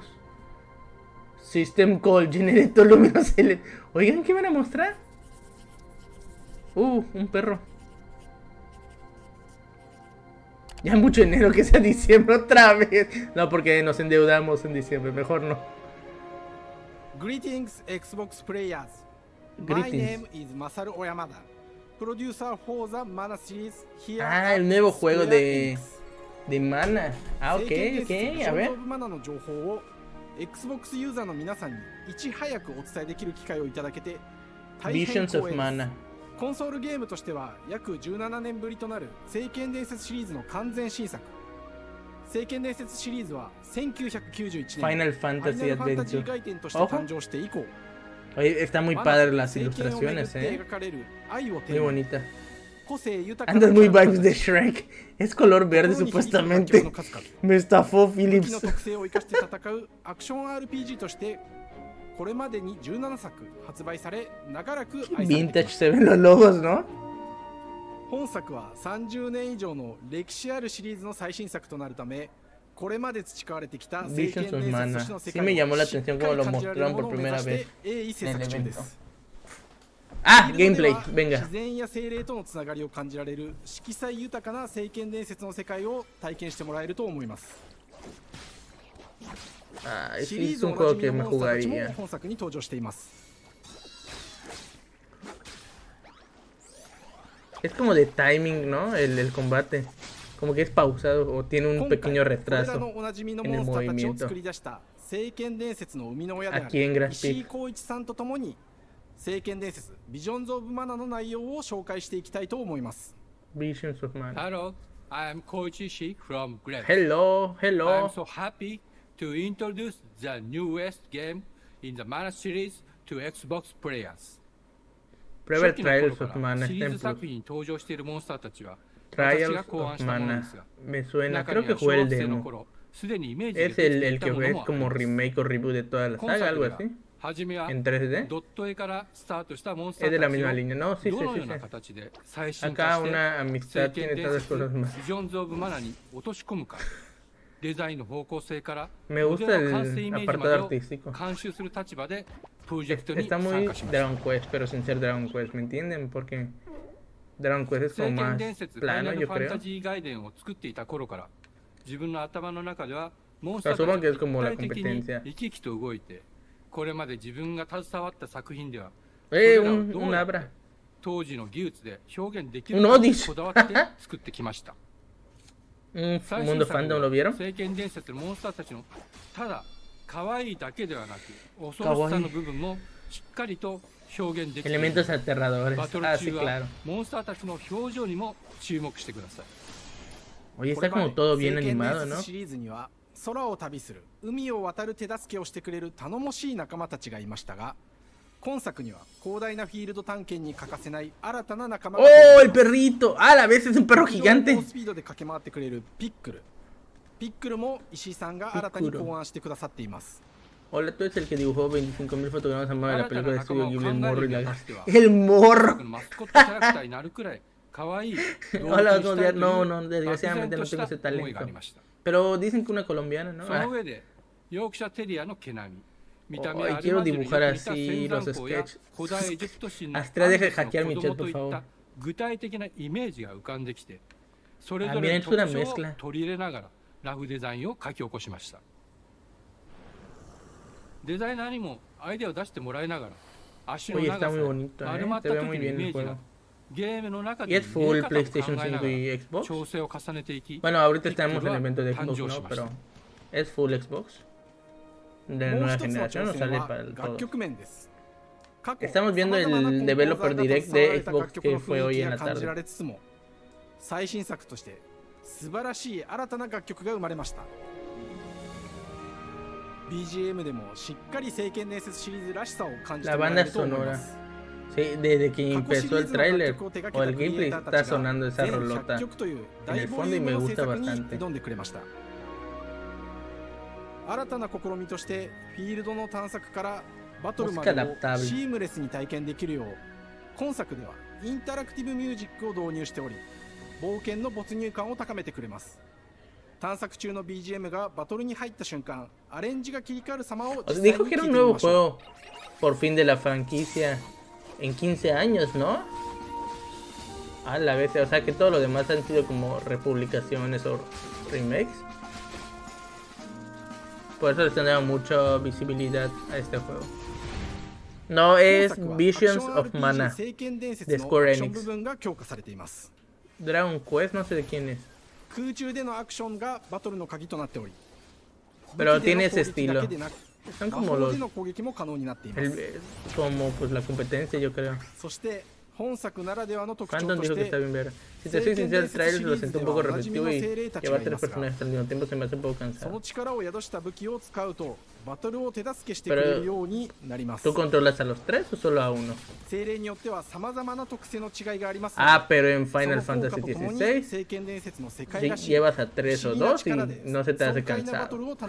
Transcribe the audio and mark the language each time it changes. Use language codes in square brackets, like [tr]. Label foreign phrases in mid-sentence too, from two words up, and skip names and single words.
[en] System Call Generator Luminous L. [es] Oigan, ¿qué van a mostrar? Un perro. Ya mucho enero, que sea diciembre otra vez. No, porque nos endeudamos en diciembre, mejor no. [en] Greetings, Xbox players. My Greetings. name is Masaru Oyamada, producer for the Mana series here Ah, at [es] el nuevo juego Square de Enix. Mana. Ah, ok, [ja] 聖剣 [es] ok, [ja] 伝説 [es] a ver. [ja] ショーンズ・オブ・マナーの情報を Xbox ユーザーの皆さんにいち早くお伝えできる機会をいただけて大変 [en] Visions [ja] 光 [en] of [ja] 栄です [en] Mana. [ja] コンソールゲームとしては約17年ぶりとなる聖剣伝説シリーズの完全新作聖剣伝説シリーズは1991年 Final Fantasy ファイナルファンタジー [en] Adventure. [ja] 外伝として [es] Ojo. [ja] 誕生して以降、 [es] Oye, está muy [ja] マナ [es] padre las [ja] 聖剣を巡っ [es] ilustraciones, [ja] て描かれる愛をテ [es] Muy [ja] ーマに [es] bonita. [ja] 個性豊かな [es] Andas [ja] キャ [es] muy [ja] ラクター [es] vibes [ja] た [es] de [ja] ち [es] Shrek. Es color verde [ja] 心に響く楽曲 [es] supuestamente. [ja] の数々 [es] Me estafó [ja] 武器 [es] Philips. [ja] の特性を生かして戦うアクション RPG としてこれまでに17作発売され長らく愛されてきま [en] Vintage [ja] す。 [es] se ven los logos, ¿no? [ja] 本作は30年以上の歴史あるシリーズの最新作となるため、これまで培われてきた聖 [en] Visions [ja] 剣 [en] of [ja] 伝説 [en] Mana. [ja] としての世 [es] Sí [ja] 界 [es] me llamó [ja] を [es] la [ja] しっ [es] atención [ja] か [es] como [ja] り [es] lo [ja] 感じられる [es] mostraron [ja] もの [es] por [ja] を目 [es] primera [ja] 指し [es] vez [ja] て鋭意制 [es] en [ja] 作 [es] el [ja] 中で [es] evento. [ja] す。 [es] Ah, [ja] フィールドで [es] gameplay. [ja] は [es] Venga. [ja] 自然や精霊とのつながりを感じられる色彩豊かな聖剣伝説の世界を体験してもらえると思います。 [es] Ah, [ja] シ [es] sí, [ja] リー [es] es [ja] ズ [es] un [ja] おなじ [es] juego [ja] み [es] que [ja] の [es] me [ja] モンスターたちも [es] jugaría. [ja] 本作に登場しています。 [es] Es como de timing, ¿no? El combate. Como que es pausado o tiene un [ja] 今回 [es] pequeño [ja] これら [es] retraso [ja] のおなじみの [es] en [ja] モ [es] el [ja] ンスターたちを [es] movimiento. [ja] 作り出した聖剣伝説の生みの親であ [es] Aquí en [ja] る [es] Grass [ja] 石井 [es] Peak. [ja] 浩一さんとともに聖剣伝説ビジョンズ・オブ・マナの内容を紹介していきたいと思います。 [en] Visions of Mana. Hello, I am Koichi Ishii from Grab. Hello, I am hello. so happy to introduce the newest game in the Mana series to Xbox players. [es] Prueba el [ja] 初期の頃 [en] Trials [ja] か [en] of [ja] ら [en] Mana. [ja] シリ [es] Está [ja] ー [es] en [ja] ズ作 [es] Plus. [ja] 品に登場しているモンスターたちは私 [en] Trials [ja] が考案 [en] of [ja] したもので [en] Mana. [ja] すが、 [es] Me suena. [ja] 中 [es] Creo [ja] に [es] que [ja] は [es] jugué [ja] 小 [es] el [ja] 学生の [es] demo. [ja] 頃すでにイメージで [es] Es [ja] できて [es] el [ja] い [es] que [ja] たもの [es] es [ja] もあり [es] como [ja] ます。 [es] remake o reboot de toda la [ja] 今 [es] saga, [ja] 作 [es] algo [ja] では [es] así. [ja] 初めは [es] En 3D. [ja] ドット絵からスタートしたモンスタ [es] Es [ja] ー [es] de la [ja] たち [es] misma [ja] を [es] línea. No, sí, [ja] ど [es] sí, [ja] の [es] sí, [ja] ような [es] sí. [ja] 形で最新 [es] Acá [ja] 化して [es] una [ja] 聖 [es] amistad [ja] 剣 [es] tiene [ja] 伝 [es] todas las [ja] 説 [es] cosas [ja] ビ [es] más. [ja] ジョンズ・オブ・マナに落とし込むか、デザインの方向性から [es] Me [ja] モデ [es] gusta [ja] ルの完成イ [es] el [ja] メージま [es] apartado [ja] でを [es] artístico. [ja] 監修する立場でプロジェクトに [es] Está [ja] 参 [es] muy [ja] 加しました。 [es] Dragon Quest, pero sin ser Dragon Quest, ¿me entienden? Porque Dragon Quest es [ja] 聖 [es] como [ja] 剣 [es] más [ja] 伝説ファイ [es] plano, [ja] ナル [es] yo [ja] ファンタ [es] creo. [ja] ジー外伝を作っていた頃から自分の頭の中ではモンス [es] O [ja] タ [es] sea, [ja] ーたち [es] supongo que es [ja] が [es] como la [ja] 立体的に [es] competencia. [ja] 生き生きと動いて、これまで自分が携わった作品では [es] Un [ja] どうやって [es] Abra. [ja] 当時の技術で表現できる [es] Un [ja] かに [es] Odyssey. [ja] こだわって作ってきました。 [es] Un [ja] 最新 [es] mundo [ja] 作 [es] fandom, [ja] は [es] ¿lo vieron? [ja] 聖剣伝説のモンスターたちのただ可愛いだけではなく恐ろしさの部分もしっかりと表現できている。 [es] Elementos aterradores. [ja] バトル [es] Ah, sí, [ja] 中は [es] claro. [ja] モンスターたちの表情にも注目してください。 [es] Oye, [ja] これ [es] está [ja] ま [es] como [ja] で [es] todo [ja] 聖 [es] bien [ja] 剣伝 [es] animado, [ja] 説 [es] ¿no? [ja] シリーズには空を旅する海を渡る手助けをしてくれる頼もしい仲間たちがいましたが、今作には広大なフィールド探検に欠かせない新たな仲間が [es] ¡Oh, el perrito! ¡Ah, a la vez es un perro [ja] 非常に [es] gigante! [ja] 猛スピードで駆け回ってくれるピックル。ピックルも石井さんが新たに考案してくださっています。 [es] Hola, tú eres el que dibujó 25.000 fotogramas a mano de la película de [ja] 新たな [es] Estudio [ja] 仲間を [es] Ghibli, el [ja] 考え [es] morro [ja] る [es] y [ja] に [es] la... [ja] あたっては [es] ¡El morro! [ja] マスコットキャラクターになるくらい可愛い動物に [es] Hola, [ja] したいという [es] no, no, [ja] 漠然 [es] desgraciadamente [ja] と [es] no [ja] し [es] tengo [ja] た [es] ese [ja] 思いがあり [es] talento. [ja] ました。 [es] Pero dicen que una colombiana, ¿no? [ja] その上でヨークシャテリアの毛並み、見た目 [es] Ay, [ja] はアル [es] quiero [ja] マジルによく [es] dibujar [ja] 似た [es] así [ja] 仙 [es] los [ja] 山港や [es] sketches. [ja] 古代エジプト神の [es] Astrea, deja de [ja] アンデスの [es] hackear mi [ja] 子 [es] chat, [ja] 供と [es] por [ja] いっ [es] favor. [ja] た具体的なイメージが浮かんできて、それ [es] Ah, [ja] ぞ [es] miren, [ja] れ [es] es [ja] の [es] una [ja] 特徴を [es] mezcla. [ja] 取り入れながらラフデザインを書き起こしました。デザイナーにもアイデアを出してもらいながら足の [es] Oye, [ja] 長 [es] está [ja] さ [es] muy [ja] や [es] bonito, [ja] 丸 [es] ¿eh? [ja] まっ [es] Se [ja] た [es] ve [ja] 時 [es] muy [ja] のイ [es] bien [ja] メ [es] el [ja] ージが [es] juego. [ja] ゲームの中 [es] ¿Y [ja] で [es] es [ja] 見え [es] full [ja] 方を考え [es] PlayStation [ja] なが [es] 5 [ja] ら [es] y Xbox? [ja] 調整を重ねていき、 [es] Bueno, ahorita [ja] ピック [es] estamos [ja] ル [es] en [ja] は [es] el evento de [ja] 誕 [es] Xbox, [ja] 生 [es] ¿no? [ja] しました。 [es] Pero ¿es full Xbox? De [ja] もう [es] nueva [ja] 一つの [es] generación [ja] 挑 [es] o [ja] 戦 [es] sale [ja] は [es] para [ja] 楽 [es] todos? [ja] 曲面です。過去 [es] Estamos viendo [ja] 様々な [es] el [ja] コンポーザー [es] developer [ja] が [es] direct [ja] 携わられ [es] de [ja] た [es] Xbox [ja] 楽曲の [es] que fue [ja] 雰囲 [es] hoy [ja] 気 [es] en [ja] が [es] la [ja] 感じら [es] tarde. [ja] れつつも、最新作として素晴らしい新たな楽曲が生まれました。 BGM でもしっかり聖剣伝説シリーズらしさを感じて [es] La [ja] もらえ [es] banda [ja] ると思いま [es] sonora. [ja] す。 [es] Sí, desde que [ja] 過去シリ [es] empezó [ja] ー [es] el [ja] ズの楽 [es] tráiler [ja] 曲を手 [es] o [ja] 掛け [es] el [ja] たクリエイ [es] gameplay [ja] ターた [es] está [ja] ちが [es] sonando esa [ja] 全 [es] rolota [ja] 100曲という [es] en [ja] 大 [es] el [ja] ボ [es] fondo [ja] リュ [es] y [ja] ー [es] me [ja] ムの制 [es] gusta [ja] 作に [es] bastante. [ja] 挑んでくれました。新たな試みとしてフィールドの探索からバトルまでを [es] Música adaptable. [ja] シームレスに体験できるよう、今作ではインタラクティブミュージックを導入しており、冒険の没入感を高めてくれます。探索中の BGM がバトルに入った瞬間、アレンジが切り替わる様を [es] O [ja] 実 [es] sea, [ja] 際 [es] dijo [ja] に [es] que [ja] 聞 [es] era [ja] い [es] un [ja] てみ [es] nuevo [ja] ましょう。 [es] juego por fin de la franquicia en 15 años, ¿no? A la vez, o sea que todo lo demás han sido como republicaciones o remakes. Por eso le están dando mucha visibilidad a este juego. No [ja] 今 [es] es [ja] 作は [es] Visions [ja] アクション [es] of Mana [ja] RPG 聖剣伝説 [es] de [ja] のア [es] Square [ja] クション [es] Enix. [ja] 部分が強化されています。 [es] Dragon Quest, no sé de quién es. [ja] 空中でのアクションがバトルの鍵となっており、 [es] Pero [ja] 武器での [es] tiene [ja] 攻 [es] ese [ja] 撃だ [es] estilo. [ja] けでなく、 [es] Son [ja] 魔 [es] como [ja] 法 [es] los. [ja] での攻撃も可能になっています。 [es] Como pues la competencia, yo creo. [ja] そして [es] Phantom dijo que está bien ver. Si te soy sincero, el trailer lo sentí un poco repetitivo y llevar 3 personajes al mismo tiempo se me hace un poco cansado. Pero, ¿tú controlas a los 3 o solo a uno? Ah, pero en Final Fantasy XVI llevas a 3 o 2 y no se te hace cansado.